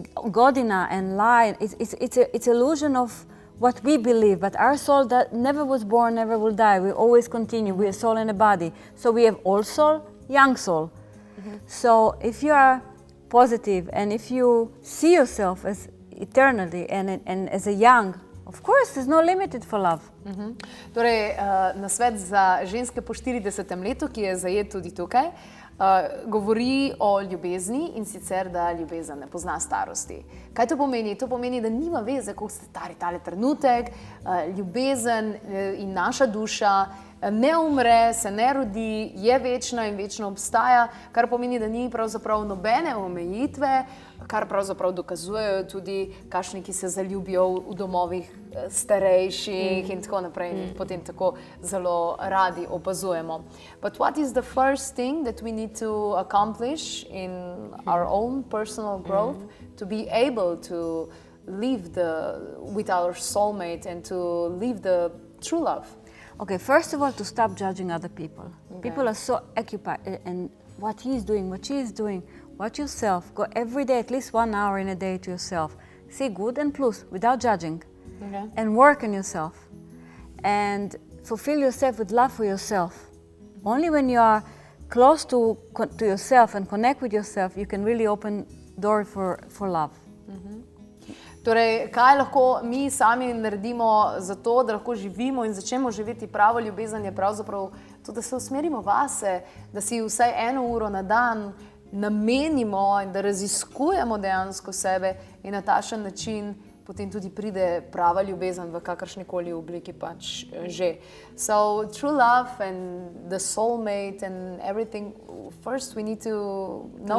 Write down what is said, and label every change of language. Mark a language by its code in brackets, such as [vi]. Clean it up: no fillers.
[en] Godina and lie, it's illusion of what we believe, but our soul that never was born, never will die. We always continue. We are soul and a body. So we have old soul, young soul. So if you are positive and if you see yourself as eternally and as a young, of course, there's no limit for love. [sl] Torej, nasvet za ženske po 40. letu, ki je zajet tudi tukaj, govori o ljubezni in sicer, da ljubezen ne pozna starosti. Kaj to pomeni? To pomeni, da nima veze, koliko ste stari tale trenutek, ljubezen in naša duša ne umre, se ne rodi, je večna in večno obstaja, kar pomeni, da ni pravzaprav nobene omejitve, kar pravzaprav dokazujejo tudi kakšni, ki se zaljubijo v domovih starejših in tako naprej in potem tako zelo radi opazujemo. [en] But what is the first thing that we need to accomplish in our own personal growth to be able to live with our soulmate and to live the true love? Okay, first of all, to stop judging other people. Okay. People are so occupied and what he is doing, what she is doing. Watch yourself. Go every day, at least 1 hour in a day to yourself. See good and plus, without judging. Okay. And work on yourself. And fulfill yourself with love for yourself. Only when you are close to yourself and connect with yourself, you can really open door for love. [sl] Torej, kaj lahko mi sami naredimo za to, da lahko živimo in začnemo živeti pravo ljubezen, je pravzaprav to, da se usmerimo vase, da si vsaj 1 uro na dan namenimo in da raziskujemo dejansko sebe in na takšen način potem tudi pride prava ljubezen v kakršnikoli obliki pač že. [en] So true love and the soulmate and everything, first we need to know